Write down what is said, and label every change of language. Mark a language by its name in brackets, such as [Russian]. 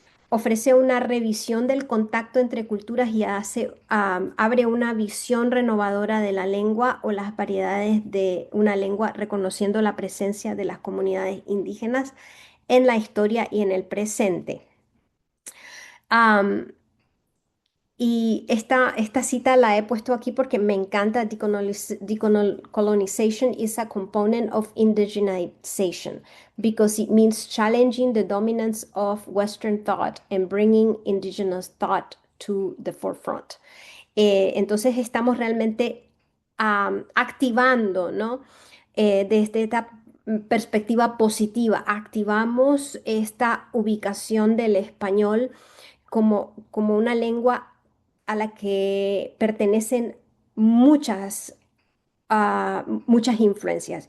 [Spanish] Ofrece una revisión del contacto entre culturas y abre una visión renovadora de la lengua o las variedades de una lengua, reconociendo la presencia de las comunidades indígenas en la historia y en el presente. Am, y esta cita la he puesto aquí porque me encanta. [English] Decolonization is a component of indigenization because it means challenging the dominance of Western thought and bringing indigenous thought to the forefront. [Spanish] Entonces estamos realmente activando, ¿no? Desde esta perspectiva positiva, activamos esta ubicación del español como una lengua a la que pertenecen muchas, muchas influencias.